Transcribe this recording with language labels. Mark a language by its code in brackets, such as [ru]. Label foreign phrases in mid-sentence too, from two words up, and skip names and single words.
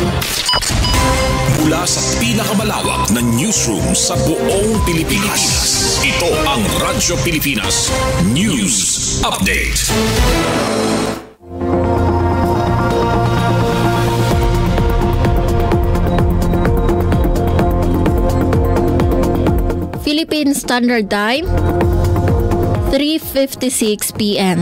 [tl] Mula sa pinakamalawak na newsroom sa buong Pilipinas. Ito ang Radyo Pilipinas News Update. Philippine Standard Time, 3:56 p.m.